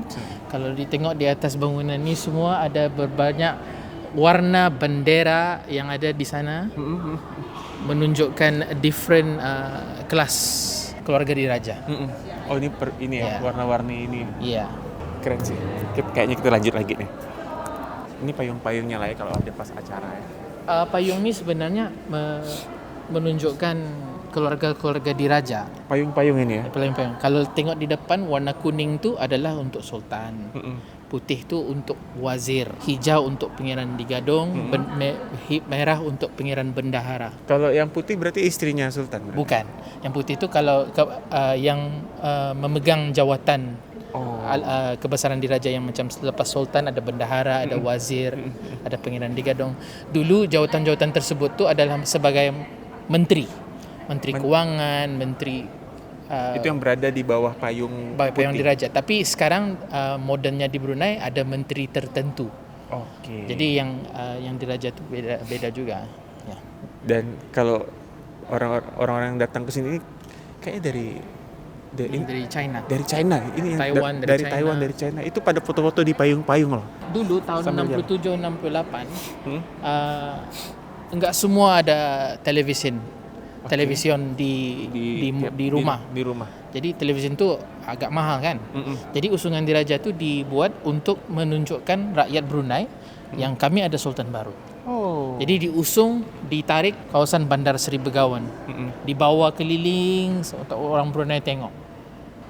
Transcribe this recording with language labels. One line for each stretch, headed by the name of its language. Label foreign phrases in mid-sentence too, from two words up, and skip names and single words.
Malay: Kalau ditengok di atas bangunan ini semua ada berbanyak warna bendera yang ada di sana menunjukkan different kelas keluarga diraja.
Indonesian: Oh, ini ya, Ya. warna-warni ini. Iya. Keren sih. Kayaknya kita lanjut lagi nih. Ini payung-payungnya lah ya kalau ada pas acara ya.
Malay: Payung ini sebenarnya menunjukkan keluarga-keluarga diraja.
Indonesian: Payung-payung ini ya. Payung-payung.
Malay: Kalau tengok di depan warna kuning tu adalah untuk sultan. Putih tu untuk wazir, hijau untuk pangeran digadong, merah untuk pangeran bendahara.
Indonesian: Kalau yang putih berarti istrinya sultan. Berarti?
Malay: Bukan. Yang putih tu kalau yang memegang jawatan kebesaran diraja yang macam selepas sultan ada bendahara, ada wazir, ada pangeran digadong. Dulu jawatan-jawatan tersebut tu adalah sebagai menteri kewangan, menteri itu yang berada di bawah payung payung putih. diraja. Tapi sekarang modernnya di Brunei ada menteri tertentu.
Indonesian: Oke. Jadi yang diraja tu beda juga. Ya. Dan kalau orang-orang yang datang ke sini kayaknya Dari China. dari China. Ini yang Taiwan, dari dari China. Taiwan, dari China. Itu pada foto-foto di payung-payung loh. Dulu tahun Sambil 67 68 enggak semua ada television di rumah. Di rumah.
Malay: Jadi television tu agak mahal kan. Jadi usungan diraja tu dibuat untuk menunjukkan rakyat Brunei yang kami ada sultan baru. Oh. Jadi diusung, ditarik kawasan Bandar Seri Begawan. Dibawa keliling untuk orang Brunei tengok.